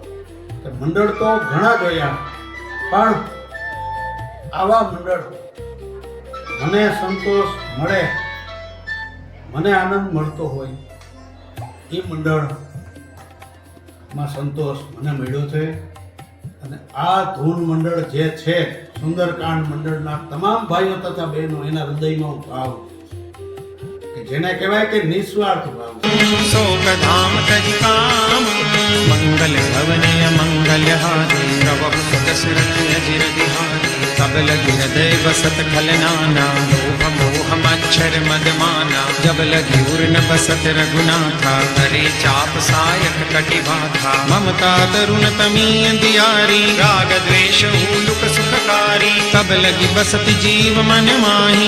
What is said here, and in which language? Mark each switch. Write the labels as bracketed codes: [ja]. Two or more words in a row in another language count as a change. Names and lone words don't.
[gu] મંડળ તો ઘણા જોયા પણ આવા મંડળ મને સંતોષ મળે, મને આનંદ મળતો હોય એ મંડળમાં સંતોષ મને મળ્યો છે. અને આ ધૂન મંડળ જે છે સુંદરકાંડ મંડળના તમામ ભાઈઓ તથા બહેનો એના હૃદયનો ભાવ કે જેને કહેવાય કે નિસ્વાર્થ ભાવ. [awa] शोकधाम तजिकाम मंगल भवनय मंगलहारी प्रभु दशरथ अजिर बिहारी तब लगी हृदय बसत खलनाना लोभ मोह मच्छर मदमाना जब लगी उर्न बसत रघुनाथा करे चाप सायक कटिबाथा ममता तरुण तमी अंधियारी राग द्वेष हुलुक सुखकारी तब लगी बसत जीव मन माही